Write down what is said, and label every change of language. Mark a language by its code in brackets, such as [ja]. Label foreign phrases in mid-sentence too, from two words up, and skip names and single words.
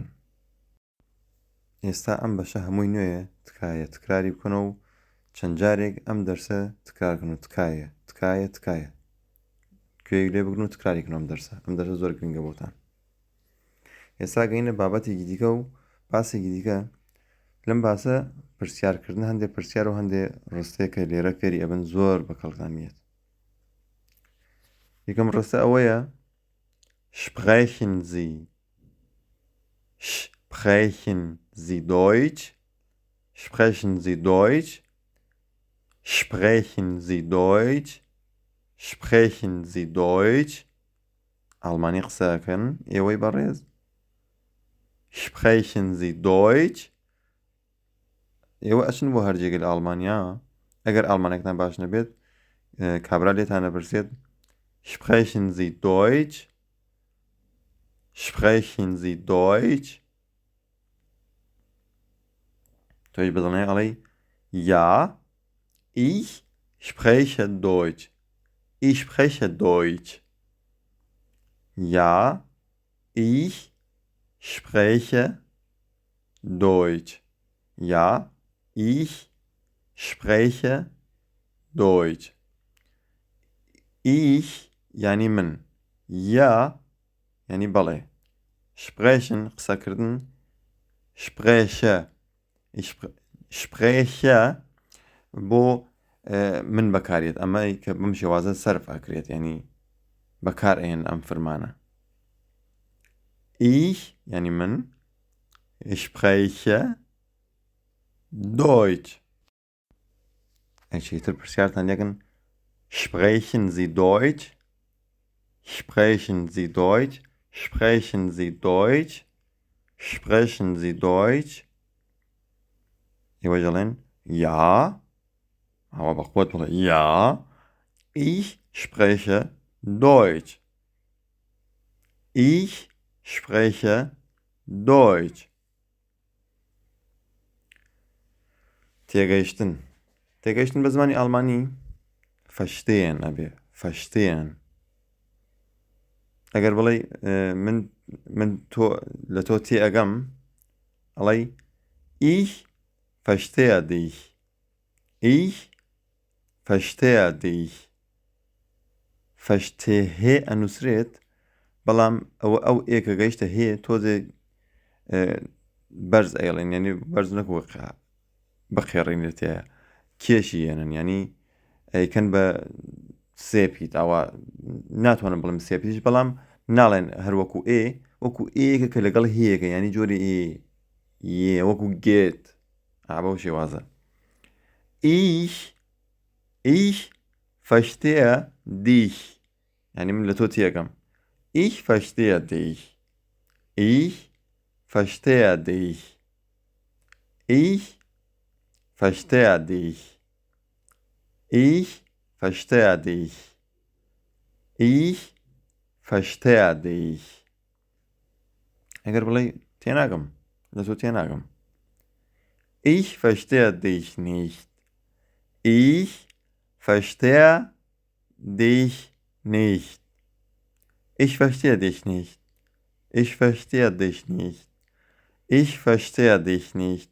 [ckb] ئێستا ئەم بەشە هەمووی نوێیە تکایە تکراری بکەنە و چەند جارێک ئەم دەرسە تکرارکەن و تکایە کوێیەک لێ بگرن و تکراریکەن ئەم دەرسە زۆر گرنگە بۆتان. ئێستا گەینە بابەتێکی دیکە و باسێکی دیکە لەم باسە پرسیارکردن هەندێک پرسیار و هەندێک ڕستەیەکە لێرە فێری ئەبن زۆر بە کەڵکدانیت. یەکەم ڕستە ئەوەیە [de] Sprechen Sie. Sprechen Sie Deutsch? Sprechen Sie Deutsch? Sprechen Sie Deutsch? Sprechen Sie Deutsch? [ckb] ئەڵمانی قسەکەن ئێوەی بەڕێز [de] Sprechen Sie Deutsch? [ckb] ئێوە ئەچن بۆ هەرجێگە لە ئەڵمانیا ئەگەر ئەڵمانێکتان باش نەبێت کابرا لێتان نەپرسێت [de] Sprechen Sie Deutsch? Sprechen Sie Deutsch? [ckb] تۆیش بەدڵنێ ئەڵێ [de] Ja, ich spreche Deutsch. Ich spreche Deutsch. Ja, ich spreche Deutsch. Ja, ich spreche Deutsch. [ckb] Ich yani من. Ja yani بەڵێ. [de] Sprechen قسەکردن spreche. Ich spreche [ckb] بۆ من بەکارێت ئەمەی کە بەم شێوازە سەرف ئەکرێت یعنی بەکار ئێن ئەم فرمانە. [de] Ich [ckb] یانی من [de] spreche Deutsch. [ckb] ئەچیتر پرسیارتان لێکن [de] Sprechen Sie Deutsch? Sprechen Sie Deutsch? Sprechen Sie Deutsch? Sprechen Sie Deutsch? [ckb] ئێوە دەڵێن Ja. ئەوە بەخۆت بڵێ Ja. [de] Ich spreche Deutsch. Ich spreche Deutsch. [ckb] تێگەیشتن بە زمانی ئەڵمانی verstehen ئەبێ verstehen. ئەگەر بڵێ من تۆ لە تۆ تێئەگەم ئەڵێ [de] Ich verstehe dich. Ich verstehe dich. [ckb] Verstehe ئەنووسرێت بەڵام ئەو ئێکە گەیشتە هەیە تۆزێ بەرز ئەیڵێن یعنی بەرز نەکوە بەخێڕینێتەیە کێشی هێنن ینی ئەیکەن بە سێپیت ئەوە ناتوانم بڵم سێپیش بەڵام ناڵێن هەروەکو وەکو ئێکە کە لەگەڵ هەیەکە ینی جۆری وەکو گێت بەو شێوازە. [de] Ich verstehe dich. [ckb] ینی من لە تۆ تێگەم. [de] Ich verstehe dich. Ich verstehe dich. Ich verstehe dich. Ich verstehe dich. Ich verstehe dich. [ckb] ئەگەر بڵێ تێناگەم لە تۆ تێناگەم. [de] Ich verstehe dich nicht. Ich verstehe dich nicht. Ich verstehe dich nicht. Ich verstehe dich nicht. Ich verstehe dich nicht.